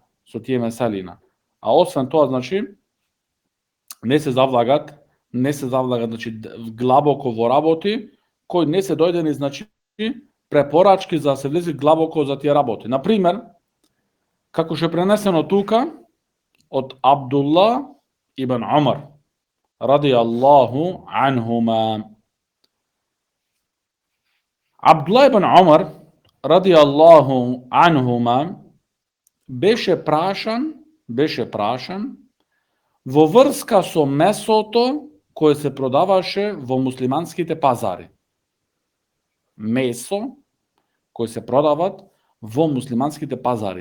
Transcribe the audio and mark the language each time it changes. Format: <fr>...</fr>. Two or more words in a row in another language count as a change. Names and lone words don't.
<mk>А освен тоа, значи, не се завлагат, значи, глабоко во работи, кои не се дојдени, значи, препорачки за да се влезе глабоко за тие работи. Например, како што е пренесено тука од Абдулла ибн Умар,</mk> <ar>رضي الله عنهما.</ar> <mk>Абдулла ибн Умар,</mk> <ar>رضي الله عنهما,</ar> <mk>беше прашан во врска со месото кое се продаваше во муслиманските пазари. Месо кои се продават во муслиманските пазари.</mk>